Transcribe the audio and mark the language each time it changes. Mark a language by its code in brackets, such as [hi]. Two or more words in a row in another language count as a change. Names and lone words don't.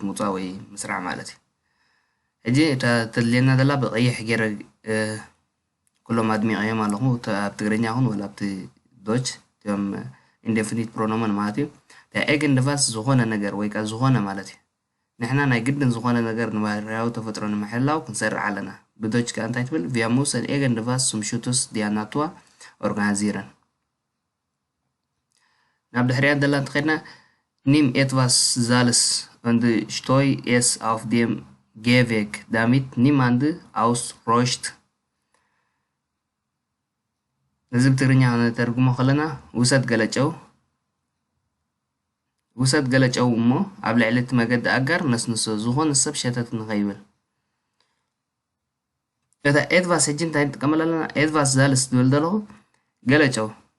[ti] ምውፃእ ወይ ምስራዕ ማለት እዩ። ሕጂ እታ ተድልየና ዘላ ብቀይሕ ገይረ ኩሎም ኣድሚቐዮም ኣለኹ ኣብ ትግርኛ ይኹን ወላ ኣብቲ ዶች እቶም [de] Indefinit Pronomen [ti] ማለት እዩ። ኤገን ቫስ ዝኾነ ነገር ወይ ከዓ ዝኾነ ማለት እዩ። ንሕና ናይ ግድን ዝኾነ ነገር ንባህርያዊ ተፈጥሮ ንምሕላው ክንሰርዕ ኣለና። ብዶች ከዓ እንታይ ትብል [de] Wir müssen irgendwas zum Schutz der Natur organisieren. [ti] ናብ ድሕሪያ ዘላ እንተኸድና [de] Nimm etwas Salz und streu es auf dem Gehweg, damit niemand ausrutscht. [ti] እዚ ብትግርኛ ክንተርጉሞ ከለና ውሰድ ገለጨው እሞ ኣብ ልዕሊ እቲ መገዲ ኣጋር ነስንሶ ዝኾነ ሰብ ሸተት ንኸይብል። እታ ኤትቫስ ሕጂ እንታይ ንጥቀመላ ኣለና [de] etwas Salz [ti] ዝብል ዘለኹ ገለጨው